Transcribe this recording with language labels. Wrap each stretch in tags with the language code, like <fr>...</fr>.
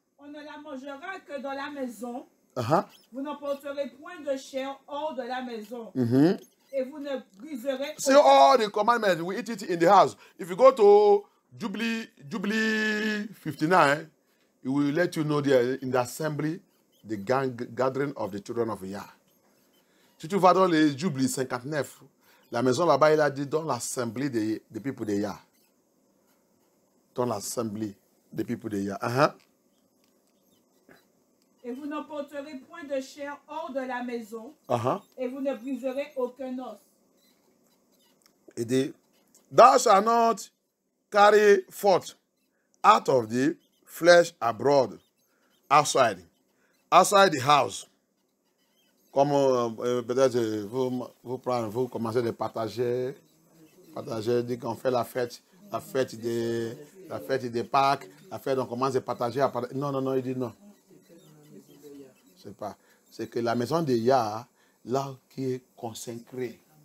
<fr>On ne la mangera que dans la maison. Vous n'emporterez point de chair hors de la maison. Et vous ne briserez.</fr> <en>See all the commandments, we eat it in the house. If you go to Jubilee 59, it will let you know there in the assembly, the gathering of the children of Yah.</en> <fr>Si tu vas dans les Jubilee 59, la maison là-bas, il a dit dans l'assemblée des people de Yah. Dans l'assemblée des people de Yah. Et vous n'emporterez point de chair hors de la maison. Et vous ne briserez aucun os. Et dit,</fr> <en>thou shalt not carry forth out of the flesh abroad, outside the house.</en> <fr>Comme peut-être vous commencez de partager, dit qu'on fait la fête des Pâques, on commence à partager. Non, il dit non. C'est pas. C'est que la maison de Yah, là qui est consacrée.</fr>